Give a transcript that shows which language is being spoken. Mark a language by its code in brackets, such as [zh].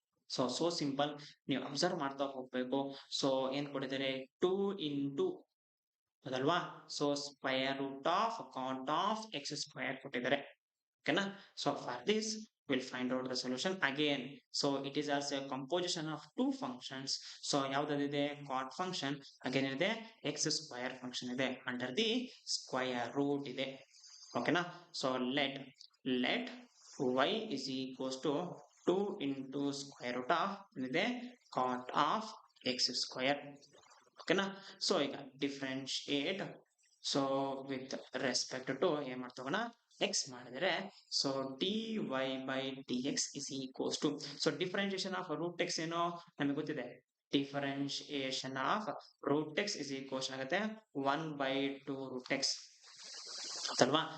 [en] so simple, [kn] ನೀವು observe ಮಾಡ್ತಾ ಹೋಗ್ಬೇಕು. [en] So ಏನ್ ಕೊಟ್ಟಿದ್ದಾರೆ 2 into ಅದಲ್ವಾ, so square root of cot of x square ಕೊಟ್ಟಿದ್ದಾರೆ. ಓಕೆನಾ? So for this will find out the solution again. So it is also composition of two functions. So ಯಾವ್ದಾದಿದೆ cot function, again ಇದೆ x square function ಇದೆ, under the square root ಇದೆ. [kn] ಓಕೆನಾ? [en] So let y is equals to 2 into square root of ಏನಿದೆ cot of x square. [kn] ಓಕೆನಾ? [en] so ಈಗ differentiate so with respect to ಏನ್ ಮಾಡ್ತೋಗೋಣ ಎಕ್ಸ್ ಮಾಡಿದ್ರೆ so dy by dx is equals to so differentiation of root x [kn] ಏನೋ ನಮಗೆ ಗೊತ್ತಿದೆ. [en] Differentiation of root x is equals ಆಗುತ್ತೆ 1/2 root x ಅಲ್ವಾ?